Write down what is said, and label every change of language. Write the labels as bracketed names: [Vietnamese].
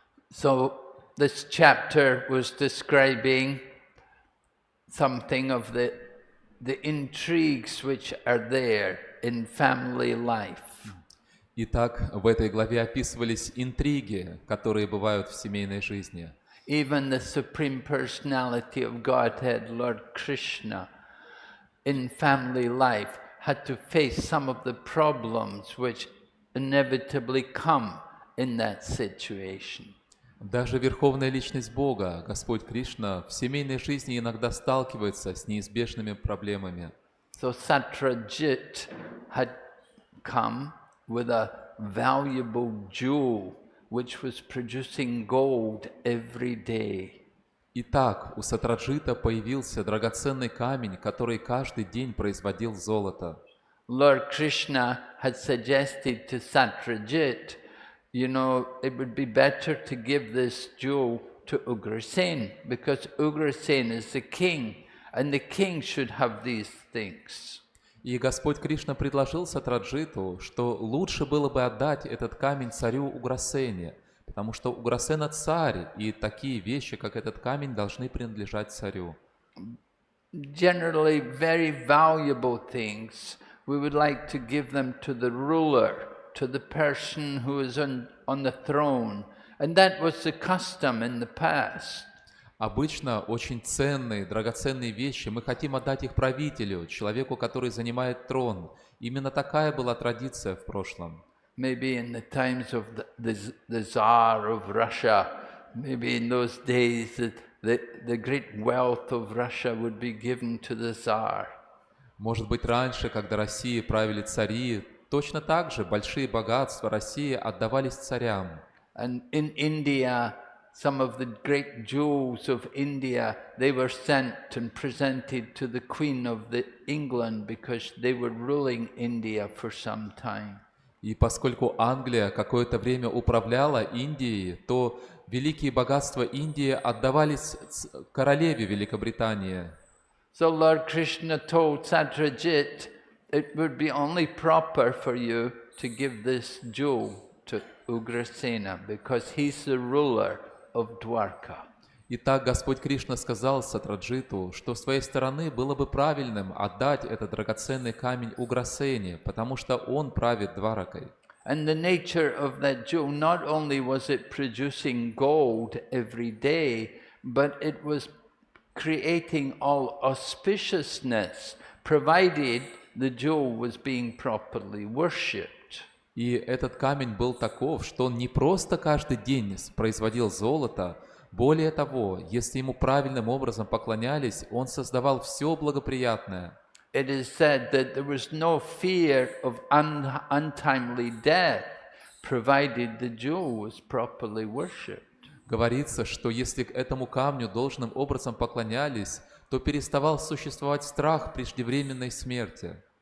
[English] So this chapter was describing something of the intrigues which are there in family life. [Russian] Итак, в этой главе описывались интриги, которые бывают в семейной жизни. [English] Even the Supreme Personality of Godhead, Lord Krishna, in family life had to face some of the problems which inevitably come in that situation. [Russian] Даже Верховная Личность Бога, Господь Кришна, в семейной жизни иногда сталкивается с неизбежными проблемами. [English] So Satrajit had come with a valuable jewel which was producing gold every day. [Russian] Итак, у Сатраджита появился драгоценный камень, который каждый день производил золото. [English] Lord Krishna had suggested to Satrajit, you know, it would be better to give this jewel to Ugrasen, because Ugrasen is the king, and the king should have these things. [Russian] И Господь Кришна предложил Сатраджиту, что лучше было бы отдать этот камень царю Уграсене, потому что Уграсена царь, и такие вещи, как этот камень, должны принадлежать царю. [English] Generally, very valuable things, we would like to give them to the ruler, to the person who is on the throne, and that was the custom in the past. [Russian] Обычно очень ценные, драгоценные вещи мы хотим отдать их правителю, человеку, который занимает трон. Именно такая была традиция в прошлом. [English] Maybe in the times of the Tsar of Russia, maybe in those days the great wealth of Russia would be given to the Tsar. [Russian] Может быть, раньше, когда Россией правили цари, точно так же большие богатства России отдавались царям. [English] And in India, some of the great jewels of India, they were sent and presented to the Queen of England because they were ruling India for some time. [Russian] И поскольку Англия какое-то время управляла Индией, то великие богатства Индии отдавались королеве Великобритании. [English] So Lord Krishna told Satyajit, it would be only proper for you to give this jewel to Ugrasena, because he's the ruler of Dwarka. [Russian] Итак, Господь Кришна сказал Сатраджиту, что с твоей стороны было бы правильным отдать этот драгоценный камень Уграсене, потому что он правит Дваракой. [English] And the nature of that jewel, not only was it producing gold every day, but it was creating all auspiciousness, provided the jewel was being properly worshipped. [Russian] И этот камень был таков, что он не просто каждый день производил золото, более того, если ему правильным образом поклонялись, он создавал все благоприятное. [English] It is said that there was no fear of untimely death, provided the jewel was properly worshipped. [Russian] Говорится, что если к этому камню должным образом поклонялись, то переставал существовать страх преждевременной смерти.